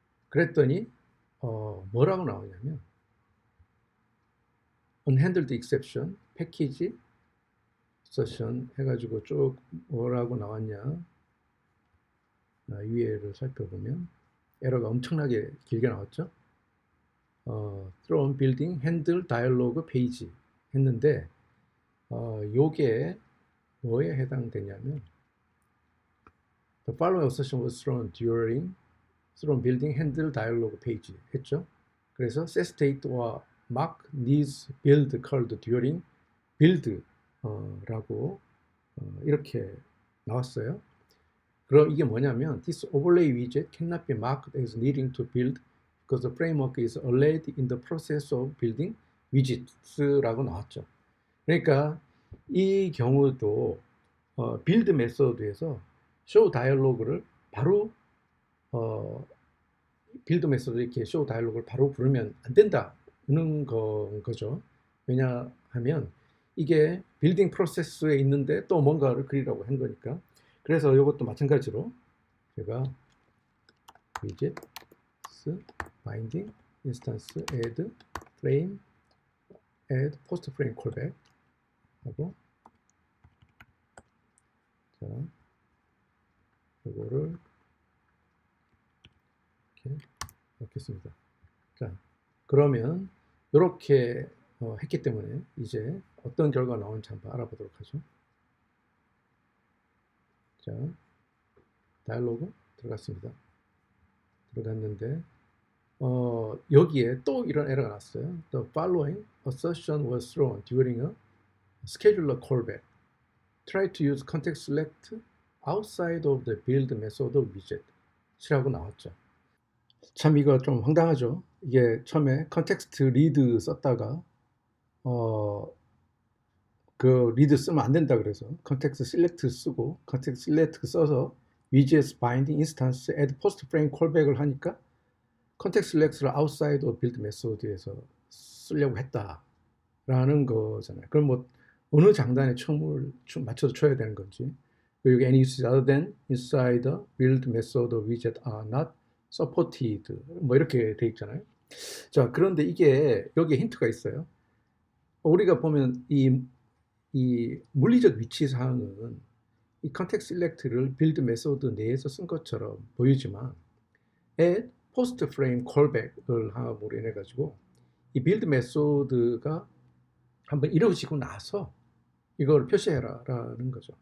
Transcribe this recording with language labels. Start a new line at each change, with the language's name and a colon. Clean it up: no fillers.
Korean: 그랬더니 뭐라고 나오냐면
English: unhandled exception,
Korean: 패키지 insertion 해가지고 쭉 뭐라고 나왔냐 위에를 살펴보면 에러가 엄청나게 길게 나왔죠.
English: thrown building handle dialog page
Korean: 했는데 요게 뭐에 해당되냐면
English: the following assertion was thrown during thrown building handle dialog page 했죠. 그래서 set state와 mark needs build called during build 라고 이렇게 나왔어요.
Korean: 그럼 이게 뭐냐면
English: this overlay widget cannot be marked as needing to build because the framework is already in the process of building widgets라고 나왔죠.
Korean: 그러니까 이 경우도 빌드 메소드에서 show dialog를 바로 빌드 메소드 이렇게 show dialog를 바로 부르면 안 된다는 거죠. 왜냐하면 이게 빌딩 프로세스에 있는데 또 뭔가를 그리라고 한 거니까. 그래서 이것도 마찬가지로 제가 widget binding instance add frame add post frame callback 하고 자 이거를 이렇게 넣겠습니다. 자, 그러면 이렇게 했기 때문에 이제 어떤 결과가 나오는지 한번 알아보도록 하죠. 자, 다이얼로그 들어갔습니다. 들어갔는데 여기에 또 이런 에러가 났어요.
English: The following assertion was thrown during a scheduler callback. Try to use context select outside of the build method widget.
Korean: 이라고 나왔죠. 참 이거 좀 황당하죠. 이게 처음에 context read 썼다가 그 리드 쓰면 안 된다 그래서 context select 쓰고 context select 써서 widgets binding instance add post frame callback을 하니까 context select를 outside of build method에서 쓰려고 했다라는 거잖아요. 그럼 뭐 어느 장단에 춤을 맞춰서 쳐야 되는 건지, 그리고
English: any usage other than inside the build method widget are not supported
Korean: 뭐 이렇게 돼 있잖아요. 자, 그런데 이게 여기에 힌트가 있어요. 우리가 보면 이 물리적 위치 사항은 이 context select를 build method 내에서 쓴 것처럼 보이지만 add post frame callback을 함으로 인해 가지고 이 build method가 한번 이루어지고 나서 이걸 표시해라 라는 거죠.